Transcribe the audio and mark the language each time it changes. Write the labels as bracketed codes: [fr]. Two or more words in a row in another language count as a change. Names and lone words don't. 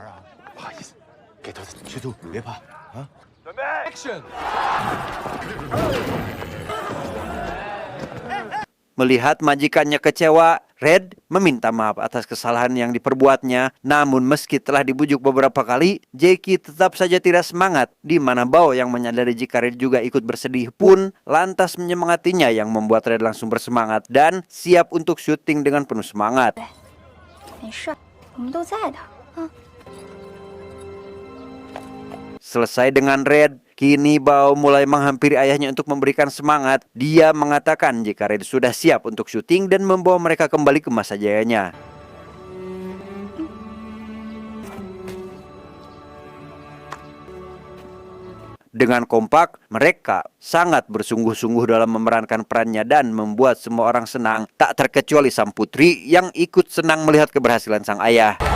[id] Melihat majikannya kecewa, Red meminta maaf atas kesalahan yang diperbuatnya. Namun meski telah dibujuk beberapa kali, Jackie tetap saja tidak semangat. Di mana Bao yang menyadari jika Red juga ikut bersedih pun lantas menyemangatinya, yang membuat Red langsung bersemangat dan siap untuk syuting dengan penuh semangat. [zh] 没事，我们都在的。 [id] Selesai dengan Red, kini Bao mulai menghampiri ayahnya untuk memberikan semangat. Dia mengatakan jika Red sudah siap untuk syuting dan membawa mereka kembali ke masa jayanya. Dengan kompak, mereka sangat bersungguh-sungguh dalam memerankan perannya dan membuat semua orang senang, tak terkecuali sang putri yang ikut senang melihat keberhasilan sang ayah.